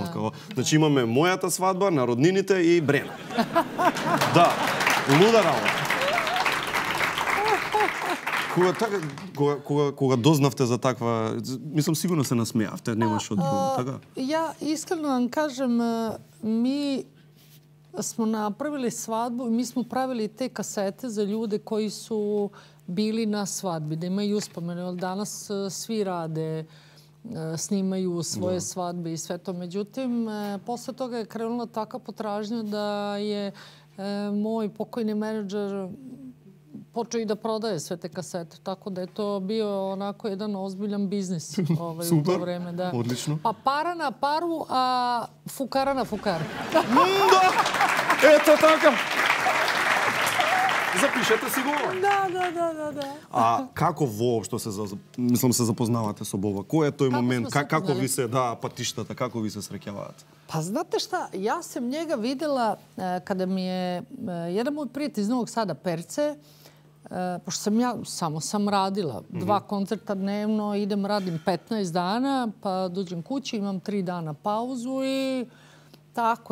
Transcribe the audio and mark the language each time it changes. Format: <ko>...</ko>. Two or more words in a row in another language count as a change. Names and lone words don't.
<mk>Значи имаме мојата свадба, на роднините и Брена. Да, луда работа. Кога дознавте за таква, мислам сигурно се насмеавте, немаш од друго, така?</mk> <sr>Ја искрено вам кажем, ми smo napravili svadbu i mi smo pravili te kasete za ljude koji su bili na svadbi, da imaju uspomene. Danas svi rade, snimaju svoje svadbe i sve to. Međutim, posle toga je krenula taka potražnja da je moj pokojni menadžer počeo i da prodaje sve te kasete. Tako da je to bio onako jedan ozbiljan biznis u to vreme. Super, odlično. Pa para na paru, a fukara na fukar. Da!</sr> <mk>Ето така! Запишете си го. Да. А како воопшто се запознавате со Боба? Кој е тој момент? Како ви се патиштата? Како ви се среќаваат?</mk> <sr>Pa znate šta, ja sam njega videla kada mi je jedan moj prijatelj iz Novog Sada, Perce, pošto sam ja samo sam radila 2 koncerta dnevno, idem, radim 15 dana, pa dođem kući, imam 3 dana pauzu i tako.</sr>